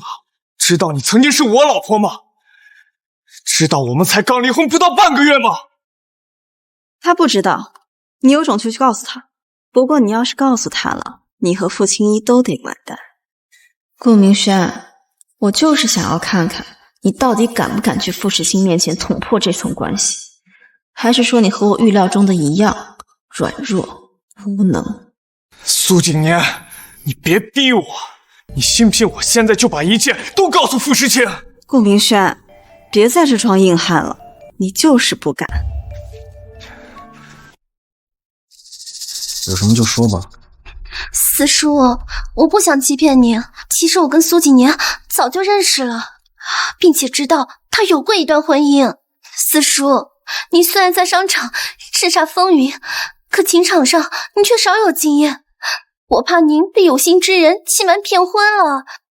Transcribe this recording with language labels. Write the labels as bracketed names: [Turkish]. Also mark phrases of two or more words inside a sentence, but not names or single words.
[Chinese] 知道你曾經是我老婆嗎？知道我們才剛離婚不到半個月嗎？他不知道，你有種就去告訴他。不過你要是告訴他了，你和傅青衣都得完蛋。顧明軒，我就是想要看看你到底敢不敢去傅时清面前捅破這層關係，還是說你和我預料中的一樣軟弱無能？蘇景年，你別逼我，你信不信我現在就把一切都告訴傅時清？顧明軒，別在這裝硬漢了，你就是不敢。有什麼就說吧。四叔，我不想欺騙您，其實我跟蘇景年早就認識了，並且知道他有過一段婚姻。四叔，您雖然在商場叱咤風雲，可情場上您卻少有經驗，我怕您被有心之人欺瞞騙婚了。